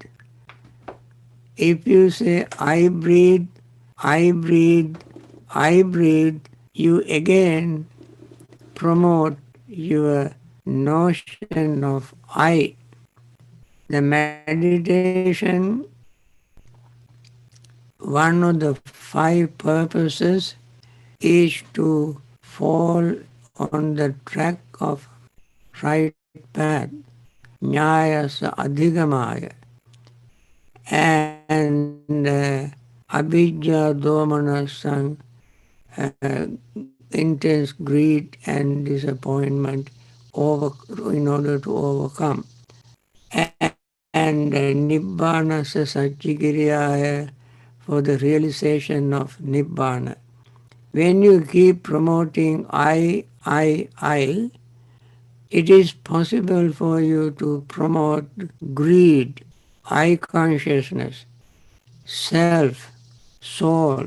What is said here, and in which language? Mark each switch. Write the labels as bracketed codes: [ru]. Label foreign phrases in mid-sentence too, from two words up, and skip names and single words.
[en] If you say I breathe, I breathe, I breathe, you again promote your notion of I. The meditation, one of the 5 purposes is to fall on the track of right path, [pi] nyayasa adhigamaya, and abhijja domana sang, [en] intense greed and disappointment in order to overcome. [pi] And nibbana sa satchikiriyaya, [en] for the realization of nibbana. When you keep promoting I, it is possible for you to promote greed, I consciousness, self, soul.